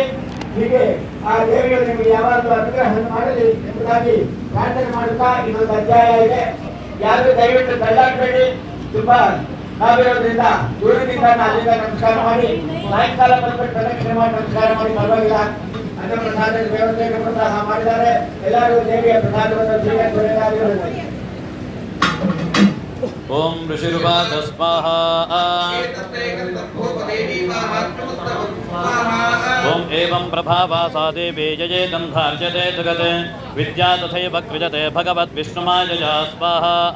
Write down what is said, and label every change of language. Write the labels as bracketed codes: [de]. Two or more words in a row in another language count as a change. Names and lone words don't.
[kn] ಹೀಗೆ ಆ ದೇವಿಗಳು ನಿಮಗೆ ಯಾವಾಗಲೂ ಅನುಗ್ರಹವನ್ನು ಮಾಡಲಿ ಎಂಬುದಾಗಿ ಪ್ರಾರ್ಥನೆ ಮಾಡುತ್ತಾ ಇನ್ನೊಂದು ಅಧ್ಯಾಯ ಇದೆ. ಯಾರು ದಯವಿಟ್ಟು ತಳ್ಳಾಡಬೇಡಿ. ತುಂಬಾ ನಾವಿರೋದ್ರಿಂದ ದೂರದಿಂದ ಅಲ್ಲಿಂದ ನಮಸ್ಕಾರ ಮಾಡಿ ಸಾಯಂಕಾಲ ಬಂದ್ಬಿಟ್ಟು ಪ್ರದಕ್ಷಿಣೆ ಮಾಡಿ ನಮಸ್ಕಾರ ಮಾಡಿ ಪರವಾಗಿಲ್ಲ. ಅನ್ನ ಪ್ರಸಾದದ ವ್ಯವಸ್ಥೆಗೆ ಸಹ ಮಾಡಿದ್ದಾರೆ. ಎಲ್ಲರೂ ದೇವಿಯ ಪ್ರಸಾದವನ್ನು ಸ್ವೀಕರಿಸಬೇಕಾಗಿರುತ್ತದೆ. [sa] ओम ऋषिर्वाच स्वाहा ओम एवं प्रभावा सा देवी जये गन्धार्जते जगत् विद्या तथैव कृजते भगवद्विष्णुमायया स्वाहा